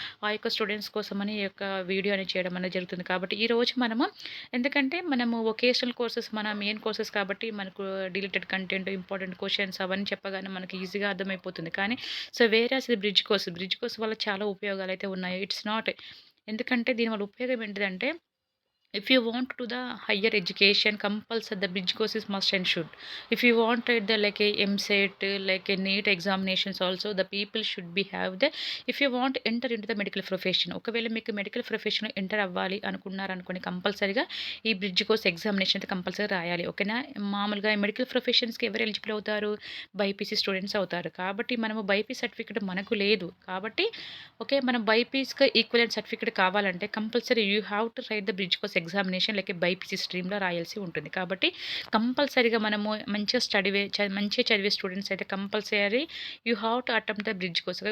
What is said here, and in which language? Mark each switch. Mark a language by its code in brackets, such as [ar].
[te] ఆ యొక్క స్టూడెంట్స్ కోసమని ఈ యొక్క వీడియో అనేది చేయడం అనేది జరుగుతుంది. కాబట్టి ఈరోజు మనము వొకేషనల్ కోర్సెస్ మన మెయిన్ కోర్సెస్ కాబట్టి మనకు డిలీటెడ్ కంటెంట్, ఇంపార్టెంట్ క్వశ్చన్స్ అవన్నీ చెప్పగానే మనకి ఈజీగా అర్థమైపోతుంది. కానీ సో వేరేస్ ఇది బ్రిడ్జ్ కోర్స్ వల్ల చాలా ఉపయోగాలు అయితే ఉన్నాయి. ఇట్స్ నాట్ ఎందుకంటే దీనివల్ల ఉపయోగం ఏంటిదంటే [en] if you want to the higher education compulsory the bridge course is must and should. If you want the like a MSET like a NEET examinations also the people should be have the if you want enter into the medical profession [te] ఒకవేళ మీకు medical profession enter అవ్వాలి అనుకున్నారనుకోండి కంపల్సరీగా ఈ bridge course examination అయితే compulsory రాయాలి. ఓకేనా. మామూలుగా medical ప్రొఫెషన్స్కి ఎవరు ఎలిజిబుల్ అవుతారు, బైపీసీ స్టూడెంట్స్ అవుతారు. కాబట్టి మనము బైపీసీ సర్టిఫికేట్ మనకు లేదు కాబట్టి ఓకే మనం బైపీసీకి ఈక్వలెంట్ సర్టిఫికేట్ కావాలంటే compulsory [en] you have to write the bridge course examination [te] like BiPC స్ట్రీమ్లో రాయాల్సి ఉంటుంది. కాబట్టి కంపల్సరీగా మనము మంచిగా చదివే స్టూడెంట్స్ అయితే compulsory [en] You have to attempt the bridge course.